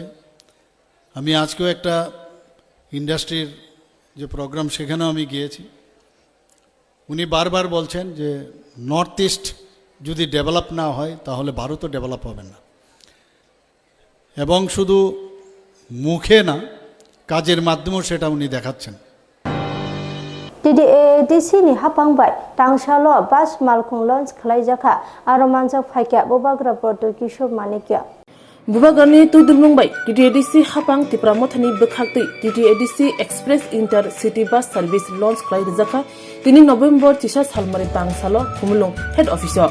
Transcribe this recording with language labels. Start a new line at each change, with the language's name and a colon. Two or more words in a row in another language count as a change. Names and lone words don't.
Bangla: আমি আজকেও একটা ইন্ডাস্ট্রির যে প্রোগ্রাম সেখানেও আমি গিয়েছি। উনি বারবার বলছেন যে নর্থ ইস্ট যদি ডেভেলপ না হয় তাহলে ভারতও ডেভেলপ হবে না, এবং শুধু মুখে না কাজের মাধ্যমেও সেটা উনি দেখাচ্ছেন।
Kok Borok: DDC ni hapangbai tangsalo bas malkhung launch khlaijaka aro manjak phaikya bobagra porto kishor manikya Bubagani Tudulungbai, DDC Hapang Tipramothani Bekhakti, DDC Express Intercity Bus Service Launch Klai Rizaka, Tini November Tisha Salmari Tangsalo, Kumulung,
English: Head Officer.